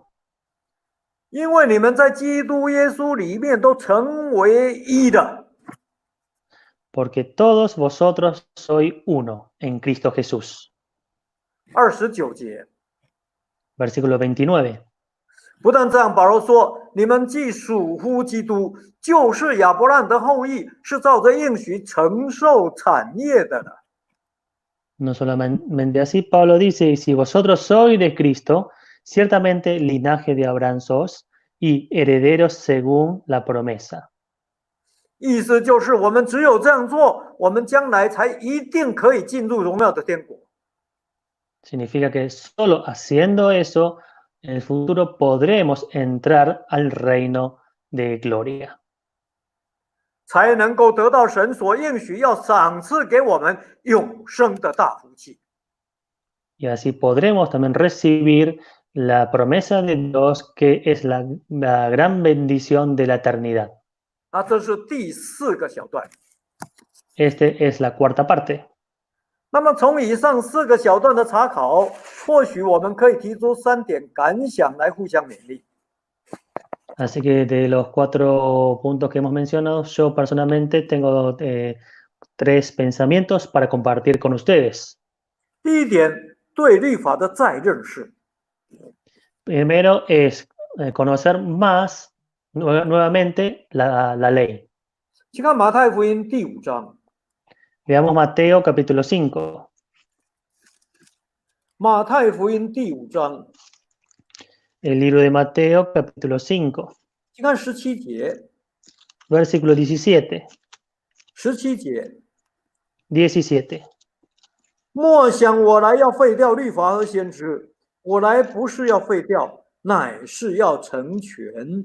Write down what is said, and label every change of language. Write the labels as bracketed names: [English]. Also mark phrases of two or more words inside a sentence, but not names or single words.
[Chinese] 因为你们在基督耶稣里面都成为一的。 [Spanish] Porque todos vosotros sois uno en Cristo Jesús. [Chinese] 29 节， [Spanish] Versículo 29. [Chinese] 不但这样，保罗说：“你们既属乎基督，就是亚伯拉罕的后裔，是照着应许承受产业的了。” [Spanish] No solamente así, Pablo dice, si vosotros sois de Cristo, ciertamente linaje de Abraham sos, y herederos según la promesa. [Chinese] 意思就是我们只有这样做，我们将来才一定可以进入荣耀的天国。 [Spanish] Significa que solo haciendo eso, en el futuro podremos entrar al reino de gloria. [Chinese] 才能够得到神所应许要赏赐给我们永生的大福气。 [Spanish] Y así podremos también recibir la promesa de Dios, que es la gran bendición de la eternidad. [Chinese] 那这是第4个小段。 [Spanish] Este es la cuarta parte. [Chinese] 那么从以上4个小段的查考，或许我们可以提出3点感想来互相勉励。 [Spanish] Así que de los 4 puntos que hemos mencionado, yo personalmente tengo 3 pensamientos para compartir con ustedes. [Chinese] 第一点，对律法的再认识。 [Spanish] Primero es conocer más nuevamente la ley. [Chinese] 请看马太福音第5章。 [Spanish] Veamos Mateo capítulo 5. [Chinese] 马太福音第5章， [Spanish] El libro de Mateo capítulo 5, [Chinese] 请看17节。 [Spanish] versículo 17. [Chinese] 17节， [Spanish] 17. [Chinese] 莫想我来要废掉律法和先知，我来不是要废掉，乃是要成全。